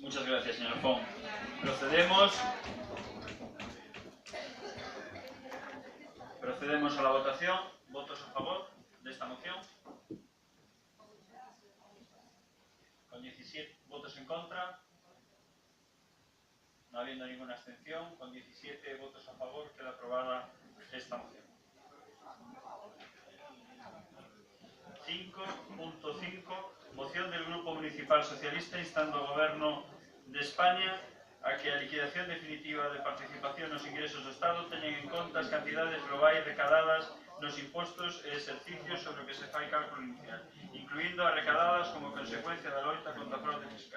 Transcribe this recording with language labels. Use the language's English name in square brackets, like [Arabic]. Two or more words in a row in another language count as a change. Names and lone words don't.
[Spanish] Muchas gracias, señor Font. Procedemos a la votación. ¿Votos a favor de esta moción? Con 17 votos en contra, no habiendo ninguna abstención, con 17 votos a favor queda aprobada esta moción. 5.5. Moción del [Galician] Grupo Municipal Socialista instando ao Goberno de España a que a liquidación definitiva de participación nos ingresos do Estado teñen en conta as cantidades globais recadadas nos impostos e exercicios sobre o que se fai cálculo inicial, incluindo as recadadas como consecuencia da loita contra a fraude fiscal.